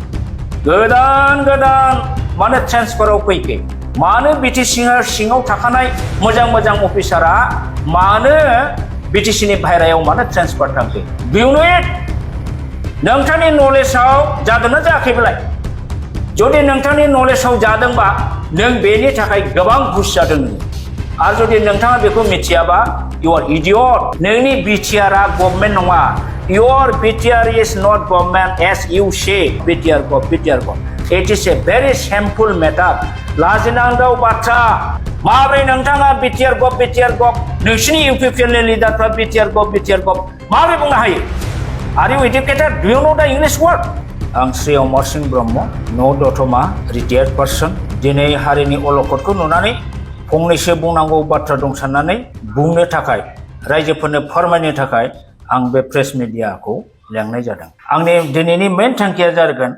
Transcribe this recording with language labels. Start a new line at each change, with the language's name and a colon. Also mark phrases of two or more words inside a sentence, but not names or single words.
Bodo: गोदान मानो ट्रेन्सफाराव फैखो मानो बिटिसि सिङाव थाखानाय मोजां अफिसारा मानो बिटिसिनि बाहेरायाव मानो ट्रेन्सफार थांखो बेयावनो नोंथांनि नलेजाव जादोंना जायाखैब्लाय जुदि नोंथांनि नलेजाव जादोंबा नों बेनि थाखाय गोबां घुस जादों आरो जुदि नोंथाङा बेखौ मिथियाबा
English: you are idiot
Bodo: नोंनि बिटिआरआ गभर्नमेन्ट नङा
English: your BTR is not government as you say BTR gov it is a very shameful matter
Bodo: लाजिनांगौ बाथ्रा माब्रै नोंथाङा BTR gov नोंसिनि इउपिपिएलनि लिडारफ्रा BTR gov माब्रै बुंनो हायो
English: Are you educated? Do you know the English word?
Bodo: आं श्री अमरसिं ब्रह्म न' दतमा
English: retired person
Bodo: दिनै हारिनि अलखदखौ नुनानै फंनैसो बुंनांगौ बाथ्रा दं साननानै बुंनो थाखाय रायजोफोरनो फोरमायनो थाखाय आं बे प्रेस मिडियाखौ लेंनाय जादों आंनि दिनैनि मेन थांखिया जागोन